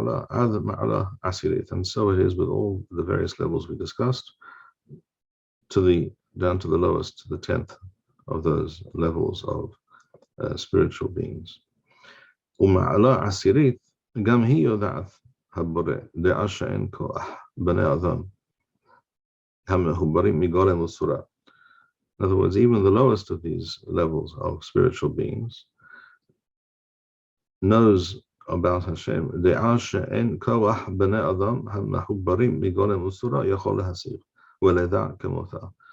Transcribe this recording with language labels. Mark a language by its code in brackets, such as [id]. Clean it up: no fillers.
[en] And so it is with all the various levels we discussed, down to the lowest, the 10th of those levels of spiritual beings. [he] ומעלה עשירית גם היא יודעת הבורא דעה שאין כוח בני אדם המחוברים מגולם וצורה. [en] In other words, even the lowest of these levels of spiritual beings knows about Hashem. [he] דעה שאין כוח בני אדם המחוברים מגולם וצורה יכול להשיג ולדע כמותה.